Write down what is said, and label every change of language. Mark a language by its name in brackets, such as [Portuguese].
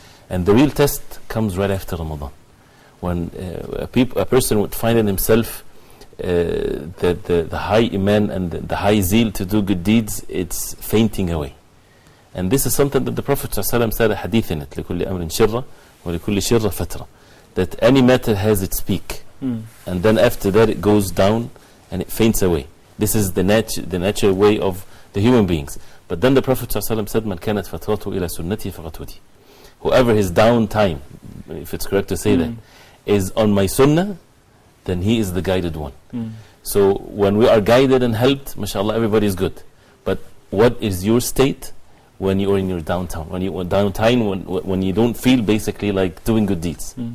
[English] And the real test comes right after Ramadan, when a person would find in himself the high iman and the high zeal to do good deeds, it's fainting away. And this is something that the Prophet ﷺ said a hadith in it, [Arabic] لِكُلِّ أَمْرٍ شِرَّةٍ وَلِكُلِّ شِرَّةٍ فَتْرَةٍ, [English] that any matter has its peak, and then after that it goes down and it faints away. This is the natural way of the human beings. But then the Prophet ﷺ said, [Arabic] مَنْ كَانَتْ فَتْرَةُ إِلَى سُنَّتِي فَقَدْ. [English] Whoever his down time, if it's correct to say that, is on my sunnah, then he is the guided one. So when we are guided and helped, mashallah, everybody is good. But what is your state when you are in your downtime? When you are downtime, when you don't feel basically like doing good deeds?